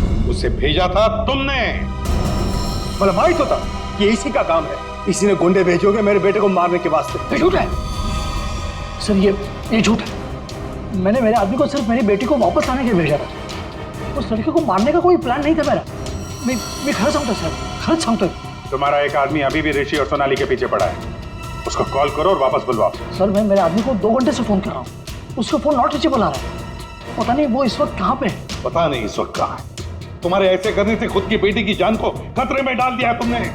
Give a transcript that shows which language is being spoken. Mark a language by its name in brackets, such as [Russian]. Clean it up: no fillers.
[Hindi] उसे भेजा था तुमने। मतलब मालूम तो था कि इसी का काम है, इसी ने गुंडे भेजोगे मेरे बेटे को मारने के वास्ते। झूठ है सर, ये झूठ है। मैंने मेरे आदमी को सिर्फ मेरी बेटी को वापस लाने के लिए भेजा था। उस लड़के को मारने का कोई प्लान नहीं था मेरा। [Marathi] मैं खरं सांगतो सर, खरंच सांगतोय। [Hindi] तुम्हारा एक आदमी अभी भी ऋषि और सोनाली के पीछे पड़ा है, उसको कॉल करो और वापस बुलवाओ। सर मैं मेरे आदमी को 2 घंटे से फोन कर रहा हूँ, उसका फोन नॉट रीचेबल आ रहा है। पता नहीं वो इस वक्त कहाँ पे है। पता नहीं इस वक्त कहाँ है। तुम्हारे ऐसे करने से खुद की बेटी की जान को खतरे में डाल दिया है तुमने।